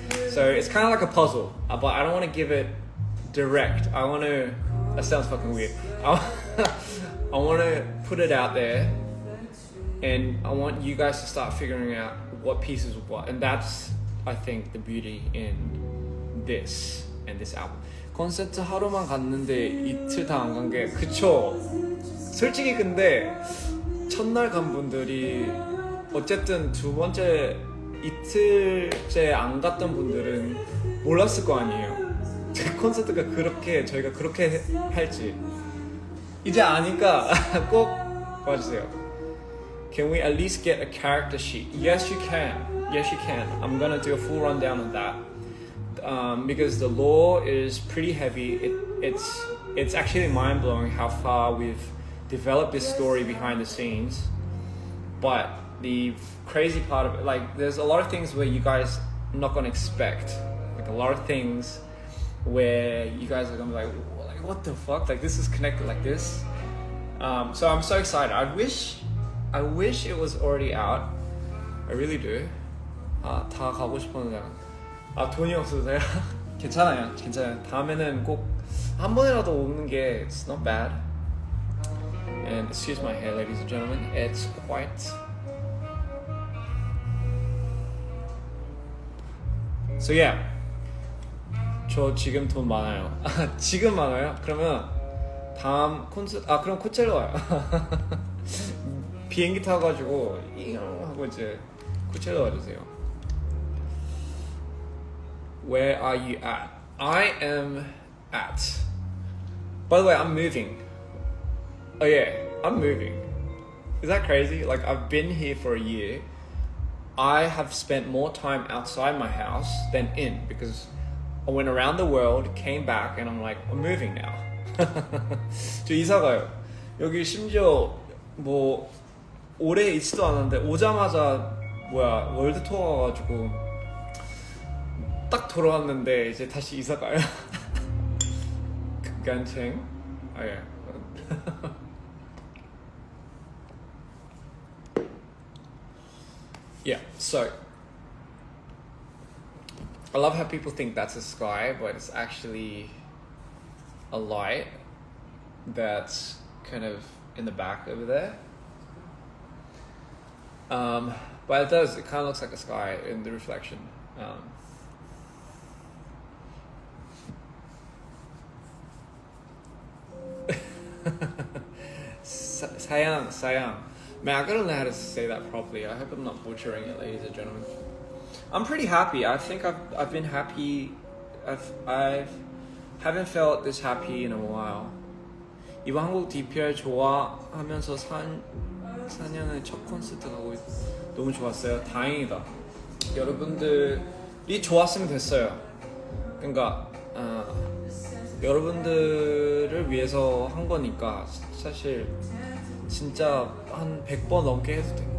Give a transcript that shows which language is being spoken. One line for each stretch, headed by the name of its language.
English: So it's kind of like a puzzle, but I don't want to give it direct. That sounds fucking weird. I want to put it out there, and I want you guys to start figuring out what pieces are what. And that's, I think, the beauty in this and this album.
Korean: 콘서트 하루만 갔는데 이틀 다 안 간 게, 그쵸? 솔직히 근데 첫날 간 분들이 어쨌든 두 번째 이틀째 안 갔던 분들은 몰랐을 거 아니에요. 콘서트가 저희가 그렇게 할지 이제 아니까 꼭 와주세요.
English: Can we at least get a character sheet? Yes, you can. Yes, you can. I'm gonna do a full rundown on that. Because the lore is pretty heavy. It's actually mind-blowing how far we've developed this story behind the scenes. But the crazy part of it, like, there's a lot of things where you guys are not gonna expect. Like, a lot of things where you guys are gonna be like, what the fuck? Like, this is connected like this. So I'm so excited. I wish it was already out. I really do.
Korean: 다 가고 싶었는데 돈이 없어서요. 괜찮아요. 다음에는 꼭 한 번이라도 오는 게
English: it's not bad. And excuse my hair, ladies and gentlemen. It's quite. So yeah.
Korean: 저 지금 돈 많아요. 지금 많아요? 그러면 다음 콘서트 그럼 코첼라 와요. 비행기 타가지고 하고 이제 코첼라 와주세요.
English: Where are you at? I am at. By the way, I'm moving. Oh yeah, I'm moving. Is that crazy? Like, I've been here for a year. I have spent more time outside my house than in, because I went around the world, came back, and I'm like, I'm moving now.
Korean: 저 이사 가요. 여기 심지어 뭐 오래 있지도 않았는데 오자마자 월드 투어 가가지고 딱 돌아왔는데 이제 다시 이사 가요. 간청. 예.
English: Yeah, so I love how people think that's a sky, but it's actually a light that's kind of in the back over there. but it does. It kind of looks like a sky in the reflection. Sayang. Man, I gotta learn how to say that properly. I hope I'm not butchering it, ladies and gentlemen. I'm pretty happy. I think I've been happy. I've haven't felt this happy in a while.
Korean: 이번 한국 DPR 좋아하면서 4년의 첫 콘서트 가고 너무 좋았어요. 다행이다. 여러분들이 좋았으면 됐어요. 그러니까 여러분들을 위해서 한 거니까 사실 진짜 한 100번 넘게 해도 돼.